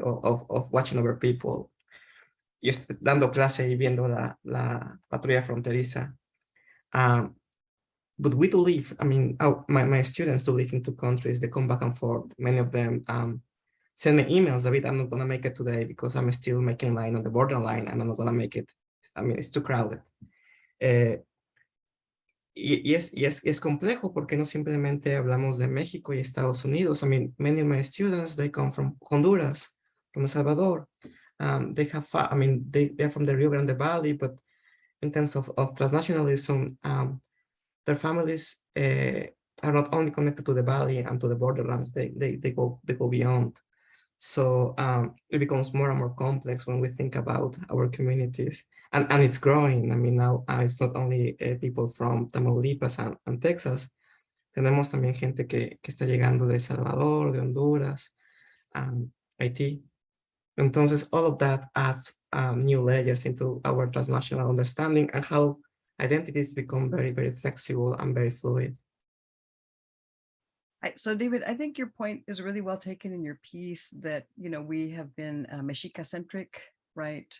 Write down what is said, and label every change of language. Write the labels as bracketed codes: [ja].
[en] Of watching over people. [es] Yo dando clase y viendo la patrulla fronteriza. [en] But we do live, I mean, my students do live in 2 countries. They come back and forth. Many of them send me emails, David, I'm not gonna make it today because I'm still making line on the borderline and I'm not gonna make it. I mean, it's too crowded. [es] Y es complejo porque no simplemente hablamos de México y Estados Unidos. [en] I mean, many of my students, they come from Honduras, from El Salvador. They have, I mean, they're from the Rio Grande Valley, but in terms of transnationalism, their families are not only connected to the valley and to the borderlands, they go beyond. So it becomes more and more complex when we think about our communities, and it's growing. I mean, now it's not only people from Tamaulipas and Texas. [es] Tenemos también gente que está llegando de El Salvador, de Honduras, Haití. Entonces, [en] all of that adds new layers into our transnational understanding and how identities become very, very flexible and very fluid. So David, I think your point is really well taken in your piece that, we have been Mexica-centric, right?